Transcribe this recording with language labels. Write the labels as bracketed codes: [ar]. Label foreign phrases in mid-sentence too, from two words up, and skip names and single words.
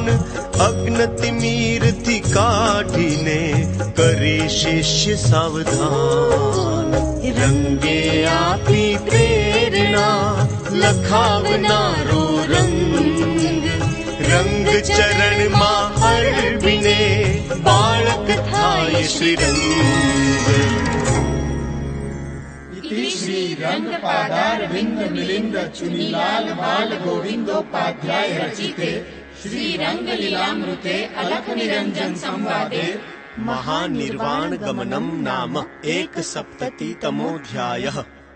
[gu] અગ્નતિમીરથી કાઢીને કરી શિષ્ય સાવધાન. રંગે આપી પ્રેરણા લખાવનારો રંગ. રંગ ચરણમાં અર્પીને બાળક થાય શ્રીરંગ. [sa] इति श्री रंगपादारविंद मिलिंद चुनीलाल बाल गोविंदोपाध्याय रचिते श्री रंगलीलामृते अलख निरंजन संवादे महानिर्वाण गमनम नाम 1सप्ततितमोऽध्यायः.